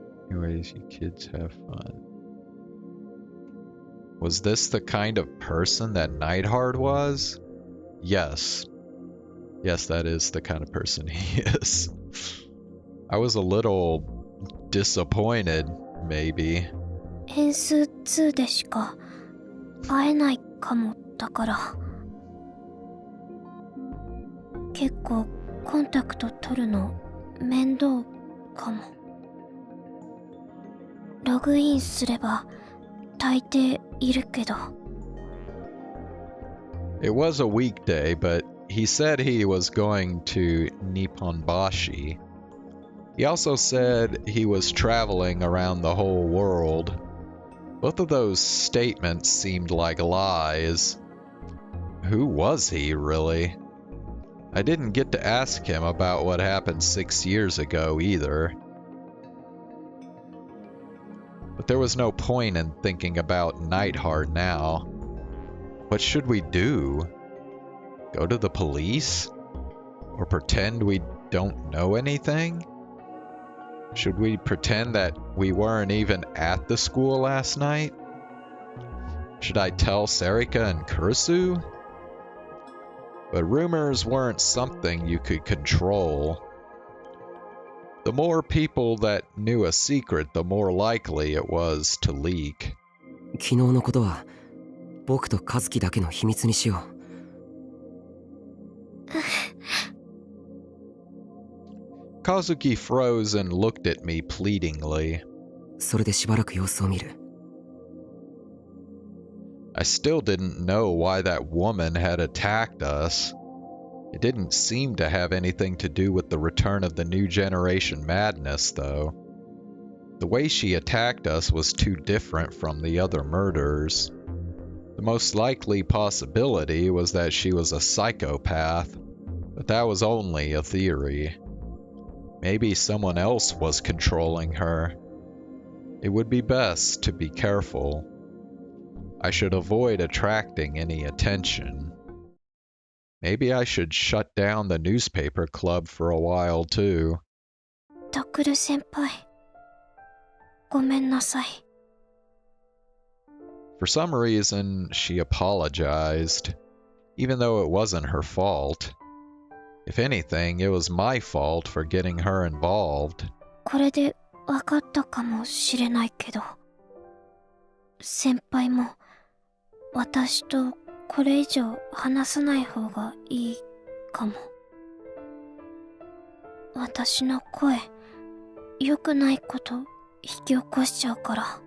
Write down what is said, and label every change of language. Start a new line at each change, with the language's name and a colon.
English: Anyways, you kids have fun. Was this the kind of person that Neidhard was? Yes. Yes, that is the kind of person he is. I was a little disappointed, maybe.
Japanese: 変数2でしか会えないかもだから。結構コンタクト取るの面倒かも。ログインすれば大抵いるけど。
English: It was a weekday, but he said he was going to Nipponbashi. He also said he was traveling around the whole world. Both of those statements seemed like lies. Who was he, really? I didn't get to ask him about what happened 6 years ago either. But there was no point in thinking about Neidhard now. What should we do? Go to the police? Or pretend we don't know anything? Should we pretend that we weren't even at the school last night? Should I tell Sarika and Kurisu? But rumors weren't something you could control. The more people that knew a secret, the more likely it was to leak.
Japanese: 昨日のことは僕と和樹だけの秘密にしよう。
English: Kazuki froze and looked at me pleadingly.
Japanese: それでしばらく様子を見る。
English: I still didn't know why that woman had attacked us. It didn't seem to have anything to do with the return of the new generation madness, though. The way she attacked us was too different from the other murders. The most likely possibility was that she was a psychopath, but that was only a theory. Maybe someone else was controlling her. It would be best to be careful. I should avoid attracting any attention. Maybe I should shut down the newspaper club for a while too.
Japanese: タクル先輩、ごめんなさい。
English: For some reason, she apologized, even though it wasn't her fault. If anything, it was my fault for getting her involved.
Japanese: これで分かったかもしれないけど、先輩も私とこれ以上話さない方がいいかも。私の声、良くないこと引き起こしちゃうから。